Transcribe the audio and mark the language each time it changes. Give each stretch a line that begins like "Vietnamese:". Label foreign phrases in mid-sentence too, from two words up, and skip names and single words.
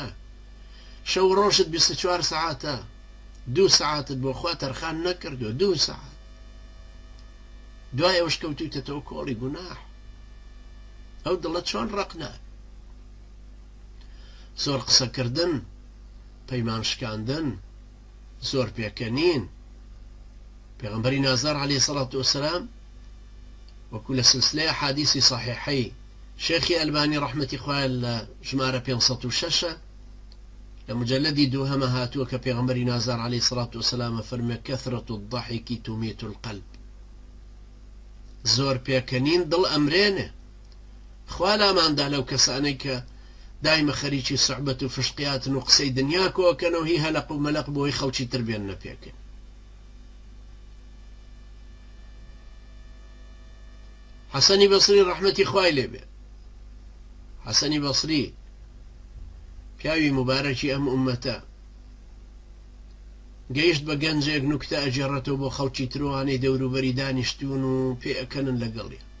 Central Kurdish: شەو ڕۆژت 24 ساعاتە، 2 ساعاتت بۆ خوا تەرخان نەکردووە، 2 ساعات دوای ئەوش کەوتویتەوە کۆڵی گوناح. ئەو دڵە چۆن ڕقنا؟ زۆر قسەکردن، پەیمان شکاندن، زۆر پێکەنین. پێغەمبەری نازدار
Arabic: عليه الصلاة والسلام
Central Kurdish: وەکو لە سلسلەیە حادیثی صحیحەی شێخی ئەلبانی ڕەحمەتی خوای لە ژمارە 506 لە مجلدی دووهەمە هاتووە کە پێغەمبەری نازدار
Arabic: عليه الصلاة والسلام
Central Kurdish: فەرمێ
Arabic: كثرة الضحك تميت القلب.
Central Kurdish: زۆر پێکەنین دڵ ئەمرێنێ. خوا لاماندا لەو کەسانەی کە دایمە خەریکی سوحبەت و فشقیاتن و قسەی دنیا کۆکەنەوە هی هەلق و مەلق بۆی خەڵکی تر بێننە پێکەن. حەسەنی بەسری ڕەحمەتی خوای لێ بێ، حەسەنی بەسری پیاوی مبارەکی ئەم ئومەتە گەیشت بە گەنجێک نوکتە ئەجێڕێتەوە بۆ خەڵکی ترۆوانەی دەوروبەری دانیشتوون و پێ ئەکەنن لەگەڵی.